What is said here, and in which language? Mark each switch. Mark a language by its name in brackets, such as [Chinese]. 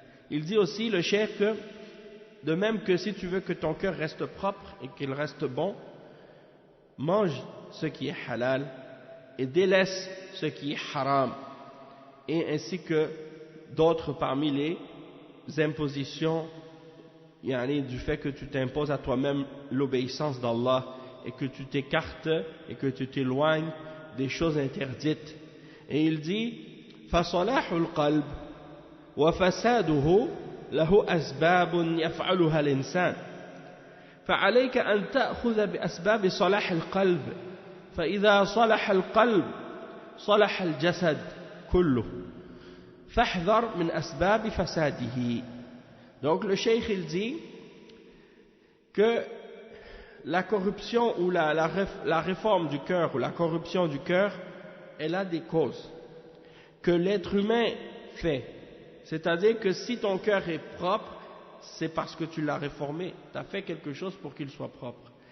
[French] Il dit aussi le cheikh que de même que si tu veux que ton cœur reste propre et qu'il reste bon, mange ce qui est halal et délaisse ce qui est haram, et ainsi que d'autres parmi les impositions du fait que tu t'imposes à toi-même l'obéissance d'Allah et que tu t'écartes et que tu t'éloignes des choses interdites. Et il dit [Arabic] فَصَلَاحُ الْقَلْبِ وَفَسَادُهُ لَهُ أَسْبَابٌ يَفْعَلُهَا الْإِنسان فعليك أن تأخذ بأسباب صلاح القلب فإذا صلح القلب صلح الجسد كله فاحذر من أسباب فساده. [French] Donc le cheikh il dit que la corruption ou la réforme du cœur ou la corruption du cœur, elle a des causes que l'être humain fait. C'est-à-dire que si ton cœur est propre, c'est parce que tu l'as réformé, tu as fait quelque chose pour qu'il soit propre.